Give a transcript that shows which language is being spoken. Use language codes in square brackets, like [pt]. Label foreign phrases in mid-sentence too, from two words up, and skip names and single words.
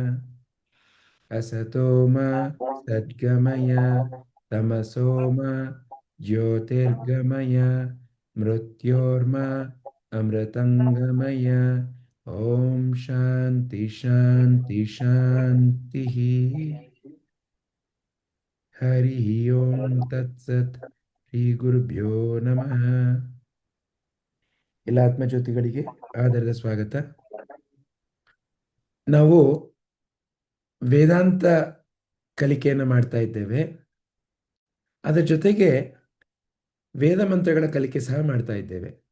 [sa] असतो मा सद्गमय तमसो मा ज्योतिर्गमय मृत्योर्मा अमृतंगमय. ओम शांति शांति शांति. हरि ओम तत्सತ್. ಶ್ರೀ ಗುರುಭ್ಯೋ ನಮಃ. [kn] ಎಲ್ಲ ಆತ್ಮಜ್ಯೋತಿಗಳಿಗೆ ಆದರದ ಸ್ವಾಗತ. ನಾವು ವೇದಾಂತ ಕಲಿಕೆಯನ್ನು ಮಾಡ್ತಾ ಇದ್ದೇವೆ. ಅದರ ಜೊತೆಗೆ ವೇದ ಮಂತ್ರಗಳ ಕಲಿಕೆ ಸಹ ಮಾಡ್ತಾ ಇದ್ದೇವೆ.